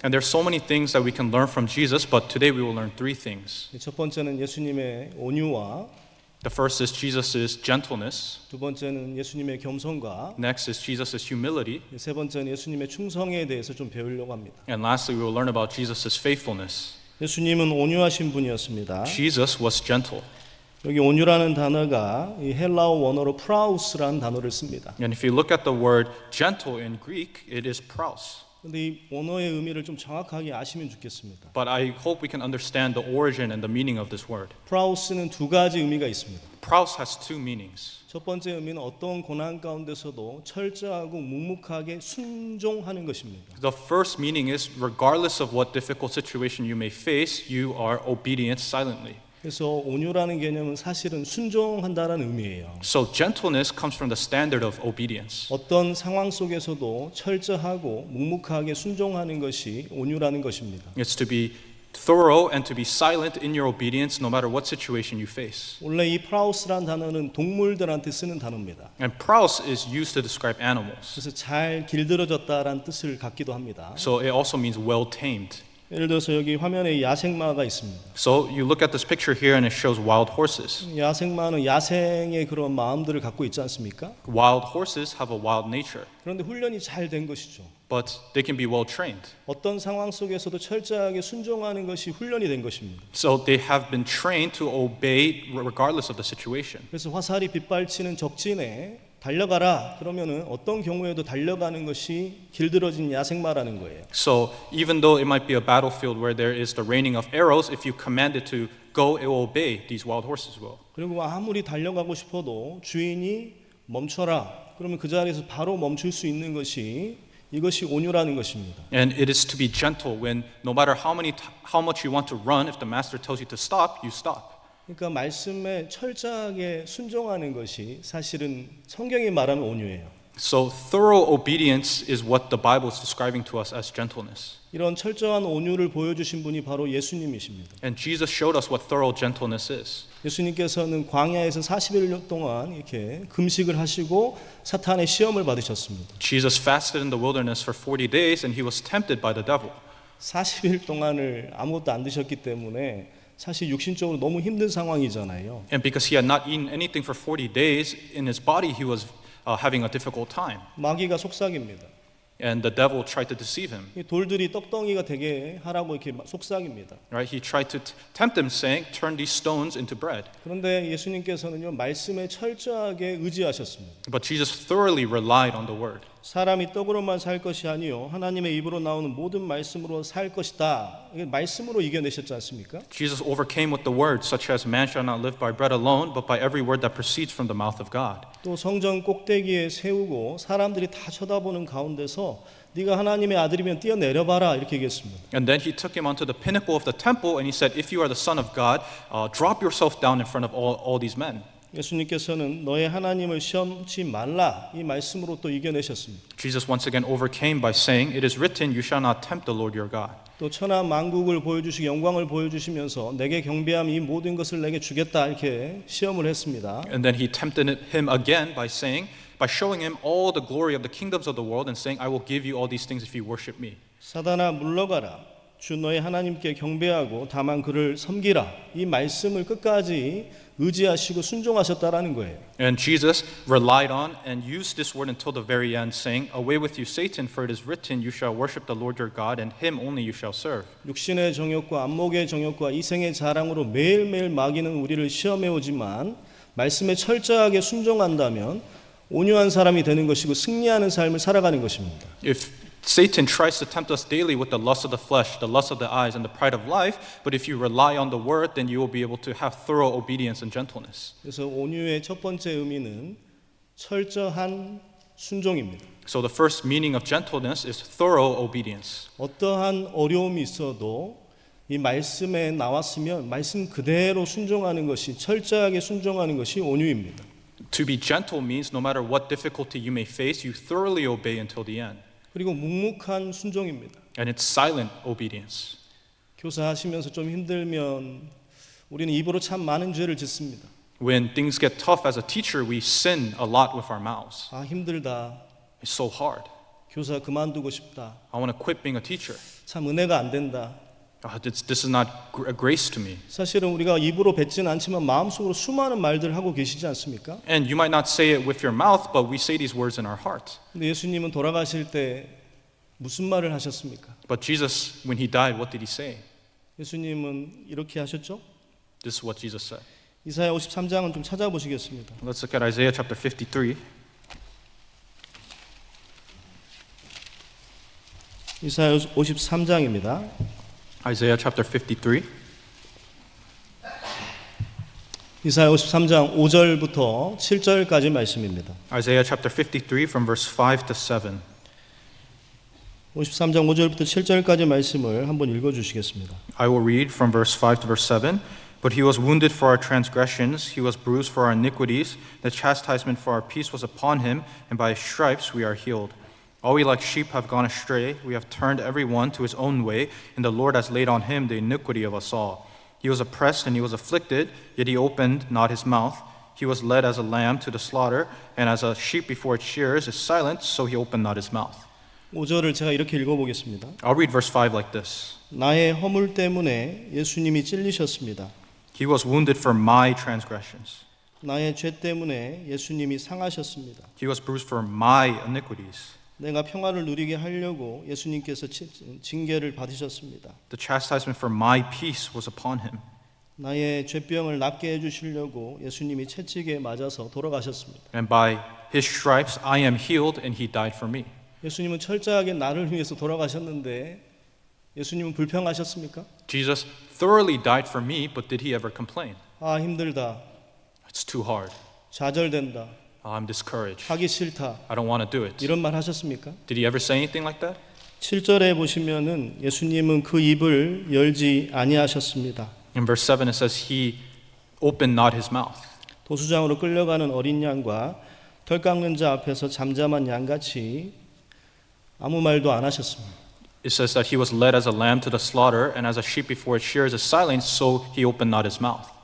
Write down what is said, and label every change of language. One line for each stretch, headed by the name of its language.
English: And there's so many things that we can learn from Jesus, but today we will learn three things.
Korean: 첫 번째는 예수님의 온유와
English: The first is Jesus' gentleness.
Korean: 두 번째는 예수님의 겸손과
English: Next is Jesus' humility.
Korean: 세 번째는 예수님의 충성에 대해서 좀 배우려고 합니다.
English: And lastly, we will learn about Jesus' faithfulness.
Korean: 예수님은 온유하신 분이었습니다.
English: Jesus was gentle.
Korean: 여기 온유라는 단어가 이 헬라어 원어로 프라우스라는 단어를 씁니다.
English: And if you look at the word gentle in Greek, it is praus.
Korean: 그런데 이 원어의 의미를 좀 정확하게 아시면 좋겠습니다.
English: But I hope we can understand the origin and the meaning of this word.
Korean: 프라우스는 두 가지 의미가 있습니다.
English: Praus has two meanings.
Korean: 첫 번째 의미는 어떤 고난 가운데서도 철저하고 묵묵하게 순종하는 것입니다.
English: The first meaning is regardless of what difficult situation you may face, you are obedient silently.
Korean: 그래서 온유라는 개념은 사실은 순종한다라는 의미예요.
English: So gentleness comes from the standard of obedience.
Korean: 어떤 상황 속에서도 철저하고 묵묵하게 순종하는 것이 온유라는 것입니다.
English: It's to be thorough and to be silent in your obedience no matter what situation you face.
Korean: 원래 이 프라우스란 단어는 동물들한테 쓰는 단어입니다.
English: And praus is used to describe animals.
Korean: 그래서 잘 길들여졌다라는 뜻을 갖기도 합니다.
English: So it also means well tamed.
Korean: 예를 들어서 여기 화면에 야생마가 있습니다.
English: So you look at this picture here and it shows wild horses.
Korean: 야생마는 야생의 그런 마음들을 갖고 있지 않습니까?
English: Wild horses have a wild nature,
Korean: 그런데 훈련이 잘 된 것이죠.
English: but they can be well trained.
Korean: 어떤 상황 속에서도 철저하게 순종하는 것이 훈련이 된 것입니다.
English: So they have been trained to obey regardless of the situation.
Korean: 그래서 화살이 빗발치는 적진에 달려가라 그러면은 어떤 경우에도 달려가는 것이 길들어진 야생마라는 거예요.
English: So even though it might be a battlefield where there is the raining of arrows, if you command it to go, it will obey. These wild horses will.
Korean: 그리고 아무리 달려가고 싶어도 주인이 멈춰라 그러면 그 자리에서 바로 멈출 수 있는 것이 이것이 온유라는 것입니다.
English: And it is to be gentle when no matter how much you want to run, if the master tells you to stop, you stop.
Korean: 그러니까 말씀에 철저하게 순종하는 것이 사실은 성경이 말하는 온유예요.
English: So thorough obedience is what the Bible is describing to us as gentleness.
Korean: 이런 철저한 온유를 보여주신 분이 바로 예수님이십니다.
English: And Jesus showed us what thorough gentleness is.
Korean: 예수님께서는 광야에서 40일 동안 이렇게 금식을 하시고 사탄의 시험을 받으셨습니다.
English: Jesus fasted in the wilderness for 40 days and he was tempted by the devil.
Korean: 40일 동안을 아무것도 안 드셨기 때문에 사실 육신적으로 너무 힘든 상황이잖아요.
English: And because he had not eaten anything for 40 days, in his body he was having a difficult time.
Korean: 마귀가 속삭입니다.
English: And the devil tried to deceive him.
Korean: 이 돌들이 떡덩이가 되게 하라고 이렇게 속삭입니다.
English: Right? He tried to tempt him saying, turn these stones into bread.
Korean: 그런데 예수님께서는요 말씀에 철저하게 의지하셨습니다.
English: But Jesus thoroughly relied on the word.
Korean: 사람이 떡으로만 살 것이 아니요 하나님의 입으로 나오는 모든 말씀으로 살 것이다. 이게 말씀으로 이겨내셨지 않습니까?
English: Jesus overcame with the word, such as man shall not live by bread alone, but by every word that proceeds from the mouth of God.
Korean: 또 성전 꼭대기에 세우고 사람들이 다 쳐다보는 가운데서 네가 하나님의 아들이면 뛰어내려봐라 이렇게 얘기했습니다.
English: And then he took him onto the pinnacle of the temple and he said, if you are the son of God, drop yourself down in front of all these men.
Korean: 예수님께서는 너의 하나님을 시험치 말라 이 말씀으로 또 이겨내셨습니다.
English: Jesus once again overcame by saying, it is written, you shall not tempt the Lord your God.
Korean: 또 천하 만국을 보여주시고 영광을 보여주시면서 내게 경배함 이 모든 것을 내게 주겠다 이렇게 시험을 했습니다.
English: And then he tempted him again by showing him all the glory of the kingdoms of the world and saying, I will give you all these things if you worship me.
Korean: 사단아 물러가라 주 너의 하나님께 경배하고 다만 그를 섬기라 이 말씀을 끝까지 의지하시고 순종하셨다라는 거예요.
English: And Jesus relied on and used this word until the very end, saying, away with you, Satan, for it is written, you shall worship the Lord your God, and him only you shall serve.
Korean: 육신의 정욕과 안목의 정욕과 이생의 자랑으로 매일매일 마귀는 우리를 시험해 오지만 말씀에 철저하게 순종한다면 온유한 사람이 되는 것이고 승리하는 삶을 살아가는 것입니다.
English: If Satan tries to tempt us daily with the lust of the flesh, the lust of the eyes, and the pride of life, but if you rely on the word, then you will be able to have thorough obedience and gentleness.
Korean: 그래서 온유의 첫 번째 의미는 철저한 순종입니다.
English: So the first meaning of gentleness is thorough obedience.
Korean: 어떠한 어려움이 있어도 이 말씀에 나왔으면 말씀 그대로 순종하는 것이 철저하게 순종하는 것이 온유입니다.
English: To be gentle means no matter what difficulty you may face, you thoroughly obey until the end.
Korean: 그리고 묵묵한 순종입니다.
English: And it's silent obedience.
Korean: 교사하시면서 좀 힘들면 우리는 입으로 참 많은 죄를 짓습니다.
English: When things get tough as a teacher, we sin a lot with our mouths.
Korean: 아 힘들다.
English: It's so hard.
Korean: 교사 그만두고 싶다.
English: I want to quit being a teacher.
Korean: 참 은혜가 안 된다.
English: This is not a grace to me.
Korean: 사실은 우리가 입으로 뱉지는 않지만 마음속으로 수많은 말들을 하고 계시지 않습니까?
English: And you might not say it with your mouth, but we say these words in our heart.
Korean: 근데 예수님은 돌아가실 때 무슨 말을 하셨습니까?
English: But Jesus, when he died, what did he say?
Korean: 예수님은 이렇게 하셨죠?
English: This is what Jesus said.
Korean: 이사야 53장은 좀 찾아보시겠습니다.
English: Let's look at Isaiah chapter 53.
Korean: 이사야 53장입니다.
English: Isaiah chapter 53.
Korean: 이사야 53장 5절부터 7절까지 말씀입니다.
English: Isaiah chapter 53 from verse 5 to 7.
Korean: 53장 5절부터 7절까지 말씀을 한번 읽어 주시겠습니다.
English: I will read from verse 5 to verse 7. But he was wounded for our transgressions, he was bruised for our iniquities. The chastisement for our peace was upon him, and by his stripes we are healed. All we like sheep have gone astray, we have turned every one to his own way, and the Lord has laid on him the iniquity of us all. He was oppressed and he was afflicted, yet he opened not his mouth. He was led as a lamb to the slaughter, and as a sheep before its shearers is silent, so he opened not his mouth.
Korean: 5절을 제가 이렇게 읽어 보겠습니다.
English: I'll read verse 5 like this.
Korean: 나의 허물 때문에 예수님이 찔리셨습니다.
English: He was wounded for my transgressions.
Korean: 나의 죄 때문에 예수님이 상하셨습니다.
English: He was bruised for my iniquities.
Korean: 내가 평화를 누리게 하려고 예수님께서 징계를 받으셨습니다.
English: The chastisement for my peace was upon him.
Korean: 나의 죄병을 낫게 해주시려고 예수님이 채찍에 맞아서 돌아가셨습니다.
English: And by his stripes I am healed and he died for me.
Korean: 예수님은 철저하게 나를 위해서 돌아가셨는데 예수님은 불평하셨습니까?
English: Jesus thoroughly died for me, but did he ever complain?
Korean: 아, 힘들다.
English: It's too hard.
Korean: 좌절된다.
English: I'm discouraged.
Korean: 하기 싫다.
English: I don't want to do it.
Korean: 이런 말 하셨습니까?
English: Did he ever say anything like that?
Korean: 7절에 보시면은 예수님은 그 입을 열지 아니하셨습니다.
English: In verse 7 it says he opened not his mouth.
Korean: 도수장으로 끌려가는 어린 양과 털 깎는 자 앞에서 잠잠한 양같이 아무 말도 안 하셨습니다.
English: It says that he was led as a lamb to the slaughter, and as a sheep before its shears is silent, so he opened not his mouth.